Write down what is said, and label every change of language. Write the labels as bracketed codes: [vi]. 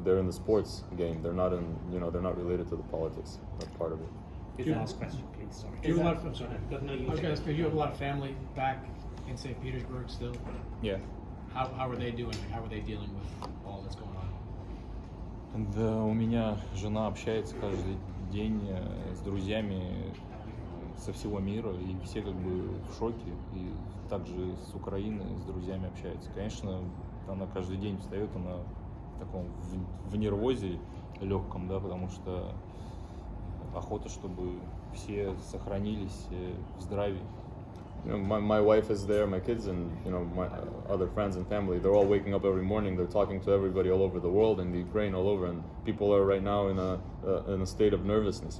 [en] They're in the sports game, they're not related to the politics, that's part of it. His last question, please. Sorry. Do you have a lot of, I'm sorry. No, you I was take to ask, do you have a lot of family back in St. Petersburg still? Yeah. How are they doing? How are they dealing with all that's going on? [ru] Да, у меня жена общается каждый день с друзьями со всего мира, и все как бы в шоке, и также с Украины с друзьями общается. Конечно, она каждый день встает, она в таком в нервозе легком, да, потому что охота, чтобы все сохранились в здравии. [en] My wife is there, my kids, and my other friends and family. They're all waking up every morning. They're talking to everybody all over the world, in the Ukraine, all over. And people are right now in a state of nervousness.